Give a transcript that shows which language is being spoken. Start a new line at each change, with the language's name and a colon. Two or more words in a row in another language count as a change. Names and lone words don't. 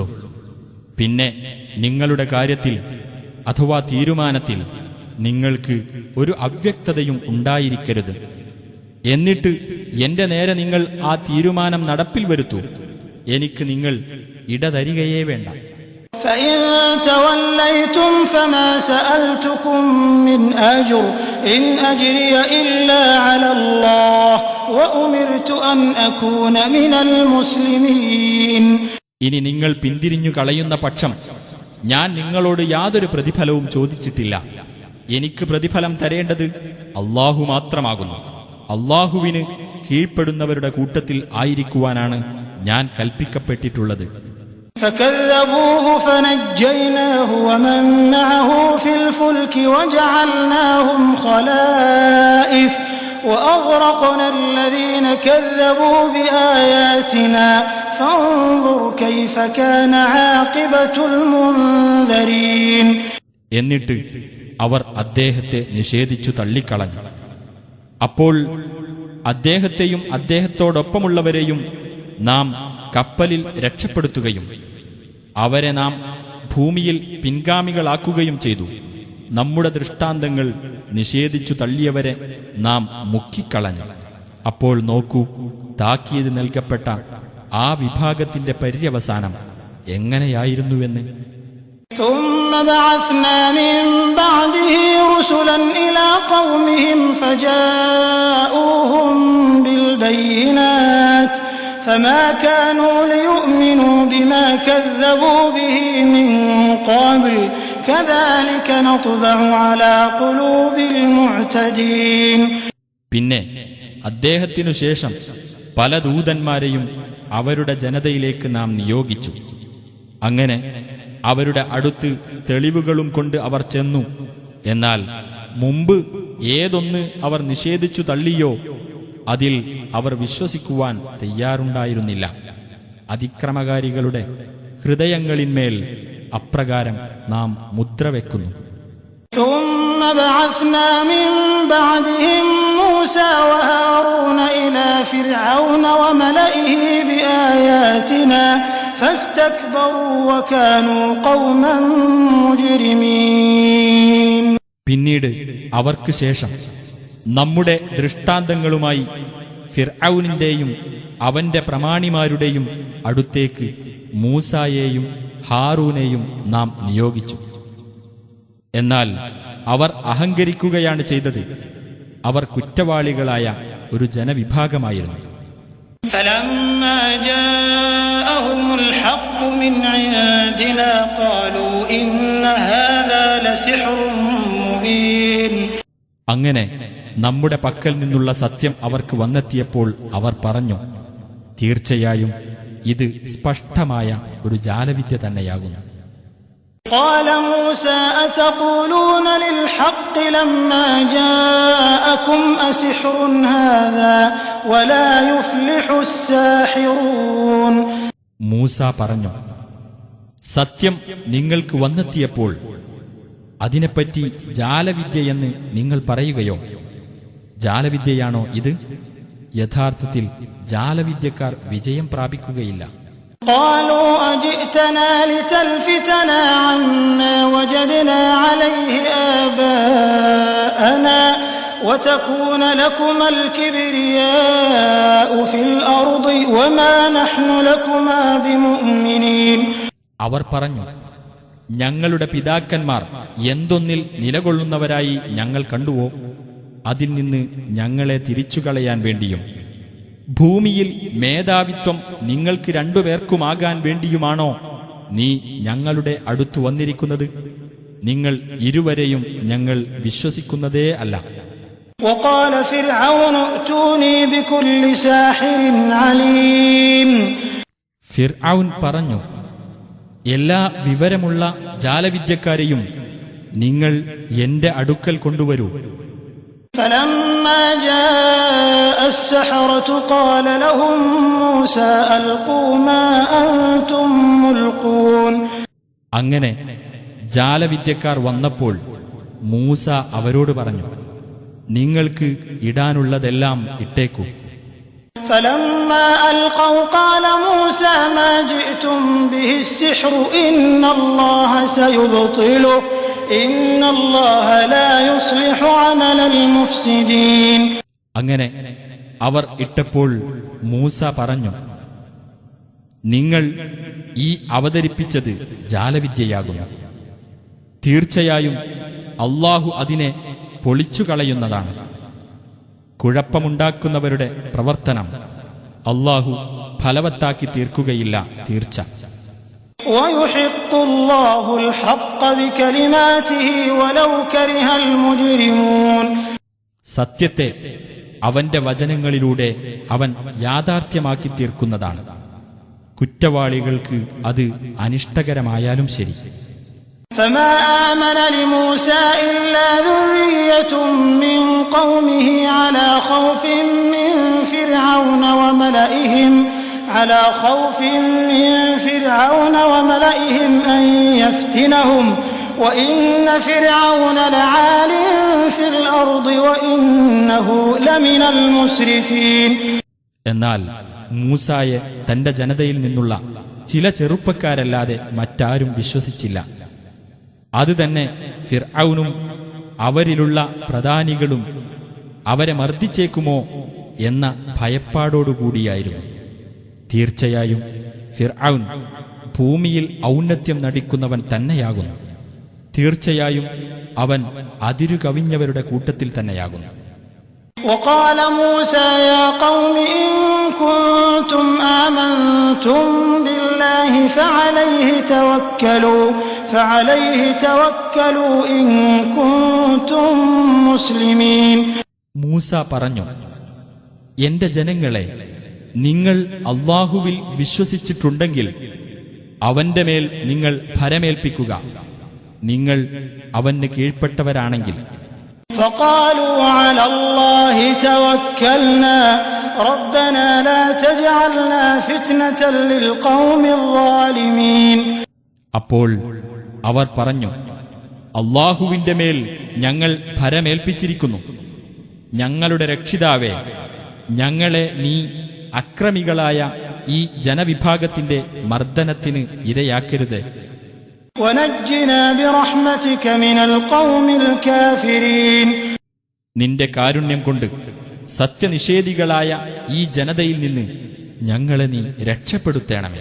Malayalam: പിന്നെ നിങ്ങളുടെ കാര്യത്തിൽ അഥവാ തീരുമാനത്തിൽ നിങ്ങൾക്ക് ഒരു അവ്യക്തതയും ഉണ്ടായിരിക്കരുത്. എന്നിട്ട് എന്റെ നേരെ നിങ്ങൾ ആ തീരുമാനം നടപ്പിൽ വരുത്തൂ. എനിക്ക് നിങ്ങൾ ഇടതരികയേ വേണ്ട.
Arabic: فإن توليتم فما سألتكم من أجر إن أجري إلا على الله وأمرت أن أكون من المسلمين.
Malayalam: ഇനി നിങ്ങൾ പിന്തിരിഞ്ഞു കളയുന്ന പക്ഷം ഞാൻ നിങ്ങളോട് യാതൊരു പ്രതിഫലവും ചോദിച്ചിട്ടില്ല. എനിക്ക് പ്രതിഫലം തരേണ്ടത് അല്ലാഹു മാത്രമാകുന്നു. അല്ലാഹുവിന് കീഴ്പ്പെടുന്നവരുടെ കൂട്ടത്തിൽ ആയിരിക്കുവാനാണ് ഞാൻ കൽപ്പിക്കപ്പെട്ടിട്ടുള്ളത്.
Arabic: فكذبوه فنجيناه ومن معه في الفلك وجعلناهم خلائف وأغرقنا الذين كذبوا بآياتنا فانظر كيف كان عاقبة المنذرين.
Malayalam: എന്നിട്ട് അവർ അദ്ദേഹത്തെ നിഷേധിച്ചു തള്ളിക്കളഞ്ഞു. അപ്പോൾ അദ്ദേഹത്തെയും അദ്ദേഹത്തോടൊപ്പമുള്ളവരെയും നാം കപ്പലിൽ രക്ഷപ്പെടുത്തുകയും അവരെ നാം ഭൂമിയിൽ പിൻഗാമികളാക്കുകയും ചെയ്തു. നമ്മുടെ ദൃഷ്ടാന്തങ്ങൾ നിഷേധിച്ചു തള്ളിയവരെ നാം മുക്കിക്കളഞ്ഞു. അപ്പോൾ നോക്കൂ, താക്കീത് നൽകപ്പെട്ട ആ വിഭാഗത്തിന്റെ പര്യവസാനം എങ്ങനെയായിരുന്നുവെന്ന്.
Arabic: ثم بعثنا من بعده رسلا إلى قومهم فجاءوهم بالبينات فما كانوا ليؤمنوا بما كذبوا به من قبل كذلك نطبع على قلوب المعتدين.
Malayalam: പിന്നെ അദ്ദേഹത്തിനു ശേഷം പല ദൂതന്മാരെയും അവരുടെ ജനതയിലേക്ക് നാം നിയോഗിച്ചു. അങ്ങനെ അവരുടെ അടുത്ത് തെളിവുകളും കൊണ്ട് അവർ ചെന്നു. എന്നാൽ മുമ്പ് ഏതൊന്ന് അവർ നിഷേധിച്ചു തള്ളിയോ അതിൽ അവർ വിശ്വസിക്കുവാൻ തയ്യാറുണ്ടായിരുന്നില്ല. അതിക്രമകാരികളുടെ ഹൃദയങ്ങളിന്മേൽ അപ്രകാരം നാം മുദ്രവെക്കുന്നു.
Arabic: ثم بعثنا من بعدهم موسى وهارون إلى فرعون وملئه بآياتنا فاستكبروا وكانوا قوما مجرمين.
Malayalam: പിന്നീട് അവർക്ക് ശേഷം നമ്മുടെ ദൃഷ്ടാന്തങ്ങളുമായി ഫിർഔനിന്റെയും അവന്റെ പ്രമാണിമാരുടെയും അടുത്തേക്ക് മൂസായെയും ഹാറൂനെയും നാം നിയോഗിച്ചു. എന്നാൽ അവർ അഹങ്കരിക്കുകയാണ് ചെയ്തത്. അവർ കുറ്റവാളികളായ ഒരു ജനവിഭാഗമായിരുന്നു.
Arabic: فلما جاءهم الحق من عندنا قالوا إن هذا لسحر مبين.
Malayalam: അങ്ങനെ നമ്മുടെ പക്കൽ നിന്നുള്ള സത്യം അവർക്ക് വന്നെത്തിയപ്പോൾ അവർ പറഞ്ഞു, തീർച്ചയായും ഇത് സ്പഷ്ടമായ ഒരു ജാലവിദ്യ തന്നെയാകുന്നു.
Arabic: قال موسى أتقولون للحق لما جاءكم أسحر هذا ولا يفلح الساحرون.
Malayalam: മൂസ പറഞ്ഞു, സത്യം നിങ്ങൾക്ക് വന്നെത്തിയപ്പോൾ അതിനെപ്പറ്റി ജാലവിദ്യയെന്ന് നിങ്ങൾ പറയുകയോ? ജാലവിദ്യയാണോ ഇത്? യഥാർത്ഥത്തിൽ ജാലവിദ്യക്കാർ വിജയം പ്രാപിക്കുകയില്ല.
Arabic: قالوا أجئتنا لتلفتنا عما وجدنا عليه آباءنا وتكون لكما الكبرياء في الأرض وما نحن لكما بمؤمنين.
Malayalam: അവർ പറഞ്ഞു, ഞങ്ങളുടെ പിതാക്കന്മാർ എന്തൊന്നിൽ നിലകൊള്ളുന്നവരായി ഞങ്ങൾ കണ്ടുവോ അതിൽ നിന്ന് ഞങ്ങളെ തിരിച്ചുകളയാൻ വേണ്ടിയും ഭൂമിയിൽ മേധാവിത്വം നിങ്ങൾക്ക് രണ്ടുപേർക്കുമാകാൻ വേണ്ടിയുമാണോ നീ ഞങ്ങളുടെ അടുത്തു വന്നിരിക്കുന്നത്? നിങ്ങൾ ഇരുവരെയും ഞങ്ങൾ വിശ്വസിക്കുന്നതേ അല്ല.
Arabic: وقال فرعون ائتوني بكل ساحر عليم.
Malayalam: ഫിർഔൻ പറഞ്ഞു, എല്ലാ വിവരമുള്ള ജാലവിദ്യക്കാരെയും നിങ്ങൾ എന്റെ അടുക്കൽ കൊണ്ടുവരൂ.
Arabic: فلما جاء السحرة قال لهم موسى ألقوا ما أنتم ملقون.
Malayalam: അങ്ങനെ ജാലവിദ്യക്കാർ വന്നപ്പോൾ മൂസ അവരോട് പറഞ്ഞു, നിങ്ങൾക്ക് ഇടാനുള്ളതെല്ലാം ഇട്ടേക്കൂ.
Arabic: فلما ألقوا قال موسى ما جئتم به السحر إن الله سيبطله إن الله لا يصلح عمل المفسدين.
Malayalam: അങ്ങനെ അവർ ഇട്ടപ്പോൾ മൂസ പറഞ്ഞു, നിങ്ങൾ ഈ അവതരിപ്പിച്ചത് ജാലവിദ്യയാകുന്നു. തീർച്ചയായും അല്ലാഹു അതിനെ പൊളിച്ചുകളയുന്നതാണ്. കുഴപ്പമുണ്ടാക്കുന്നവരുടെ പ്രവർത്തനം അല്ലാഹു ഫലവത്താക്കി തീർക്കുകയില്ല, തീർച്ച.
Arabic: ويحق الله الحق بكلماته ولو كره المجرمون.
Malayalam: സത്യത്തെ അവന്റെ വചനങ്ങളിലൂടെ അവൻ യാഥാർത്ഥ്യമാക്കി തീർക്കുന്നതാണ്. കുറ്റവാളികൾക്ക് അത് അനിഷ്ടകരമായാലും ശരി.
Arabic: فما آمن لموسى إلا ذرية من قومه على خوف من فرعون وملئهم أن يفتنهم وإن فرعون لعال في الأرض وإنه لمن المسرفين.
Malayalam: എന്നാൽ മൂസായെ തന്റെ ജനതയിൽ നിന്നുള്ള ചില ചെറുപ്പക്കാരല്ലാതെ മറ്റാരും വിശ്വസിച്ചില്ല. അതുതന്നെ ഫിർഔനും അവരിലുള്ള പ്രധാനികളും അവരെ മർദ്ദിച്ചേക്കുമോ എന്ന ഭയപ്പാടോടുകൂടിയായിരുന്നു. തീർച്ചയായും ഫിർഔൻ ഭൂമിയിൽ ഔന്നത്യം നടിക്കുന്നവൻ തന്നെയാകുന്നു. തീർച്ചയായും അവൻ അതിരുകവിഞ്ഞവരുടെ കൂട്ടത്തിൽ തന്നെയാകുന്നു.
Arabic: وقال موسى يا قوم إن كنتم آمنتم بالله فعليه توكلوا إن كنتم مسلمين.
Malayalam: മൂസ പറഞ്ഞു, എന്റെ ജനങ്ങളെ, നിങ്ങൾ അല്ലാഹുവിൽ വിശ്വസിച്ചിട്ടുണ്ടെങ്കിൽ അവന്റെ മേൽ നിങ്ങൾ ഭരമേൽപ്പിക്കുക, നിങ്ങൾ അവന് കീഴ്പ്പെട്ടവരാണെങ്കിൽ.
Arabic: فقالوا على الله توكلنا ربنا لا تجعلنا فتنة للقوم الظالمين.
Malayalam: അപ്പോൾ അവർ പറഞ്ഞു, അല്ലാഹുവിന്റെ മേൽ ഞങ്ങൾ ഭരമേൽപ്പിച്ചിരിക്കുന്നു. ഞങ്ങളുടെ രക്ഷിതാവേ, ഞങ്ങളെ നീ അക്രമികളായ ഈ ജനവിഭാഗത്തിന്റെ മർദ്ദനത്തിന് ഇരയാക്കരുത്.
Arabic: ونجنا برحمتك من القوم الكافرين.
Malayalam: നിന്റെ കാരുണ്യം കൊണ്ട് സത്യനിഷേധികളായ ഈ ജനതയിൽ നിന്ന് ഞങ്ങളെ നീ രക്ഷപ്പെടുത്തേണമേ.